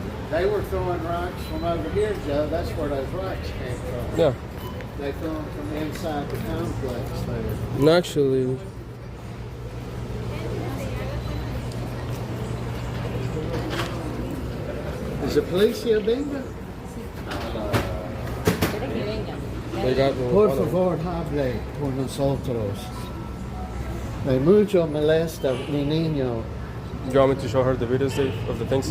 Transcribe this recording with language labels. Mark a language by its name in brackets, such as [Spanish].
[English] They were throwing rocks from over here, Joe. That's where those rocks came from. Yeah. They threw them from inside the complex there. No, actually. Is the police here, Bingo? They got [Spanish] Por favor, hable por nosotros. De mucho molesta mi niño. [English] You want me to show her the videos of the things?